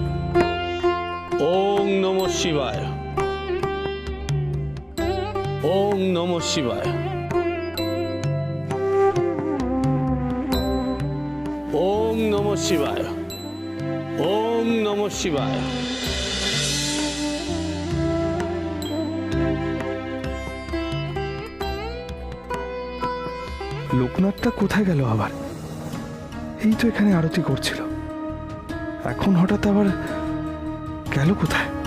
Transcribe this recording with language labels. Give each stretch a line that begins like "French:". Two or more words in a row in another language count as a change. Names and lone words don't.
Sanskrit: ওং নমঃ শিবায়, ওং নমঃ শিবায়, ওং নমঃ শিবায়, ওং নমঃ শিবায়।
Bangla: লোকনাথটা কোথায় গেল আবার? এই তো এখানে আরতি করছিল, এখন হঠাৎ আবার গেল কোথায়?